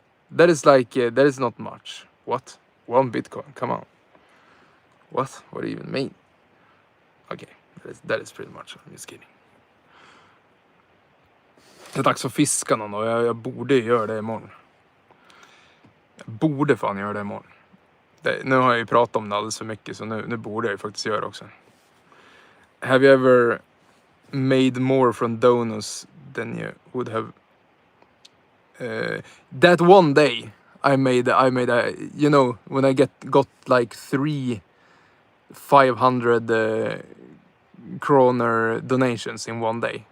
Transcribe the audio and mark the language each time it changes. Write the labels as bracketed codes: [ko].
[en] That is like, that is not much. What? 1 Bitcoin, come on. What? What do you even mean? Okay, that is pretty much. I'm just kidding. [sv] Det är dags att fiska någon och jag borde göra det imorgon. Jag borde fan göra det imorgon. Nu har jag ju pratat om det alldeles för mycket så nu borde jag ju faktiskt göra det också. [en] Have you ever made more from donuts than you would have? That one day I made a, you know, when I got like 500 kroner donations in one day.